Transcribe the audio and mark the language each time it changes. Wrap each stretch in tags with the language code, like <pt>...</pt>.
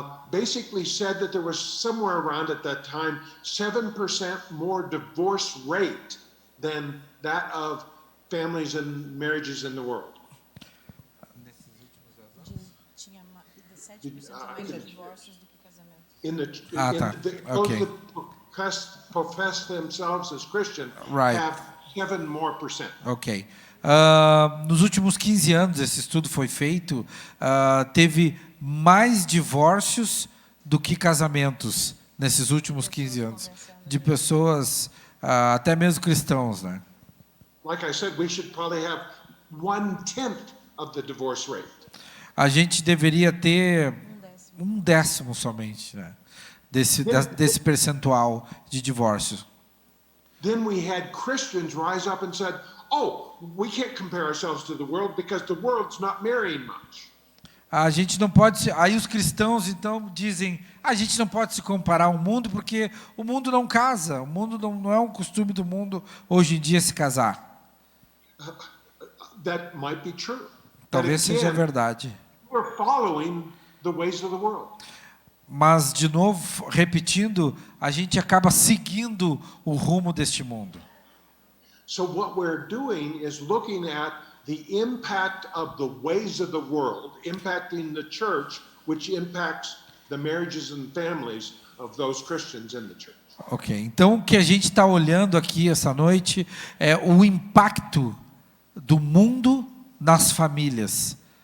<en>basically said that there was somewhere around at that time 7% more divorce rate than that of families and marriages in the world.</en> <pt>Tinha 7% mais de divórcios do que casamentos.</pt> <en>In the, Okay. those that profess themselves as Christian Right. have 7% more. Ok.</en> <pt>Nos últimos 15 anos, esse estudo foi feito, teve mais divórcios do que casamentos nesses últimos 15 anos, de pessoas, até mesmo cristãos, né?</pt> <en>Like I said, we should probably have 1/10 of the divorce rate.</en> <pt>A gente deveria ter 1/10 somente, né? Desse percentual de divórcios.</pt> <en>Then we had Christians rise up and said, "Oh, we can't compare ourselves to the world because the world's not marrying much."</en> <pt>A gente não pode. Aí os cristãos então dizem: a gente não pode se comparar ao mundo porque o mundo não casa, o mundo não é um costume do mundo hoje em dia se casar.</pt> <en>That might be true.</en> <pt>Talvez</pt> <en>But</en> <pt>seja</pt> <en>again,</en> <pt>verdade.</pt> <en>we're following the ways of the world.</en> <pt>Mas, de novo, repetindo, a gente acaba seguindo o rumo deste mundo.</pt> <en>So what we're doing is looking at the impact of the ways of the world, impacting the church, which impacts the marriages and families of those Christians in the church.</en> <pt>Ok, então o que a gente está olhando aqui essa noite é o impacto do mundo nas famílias.</pt>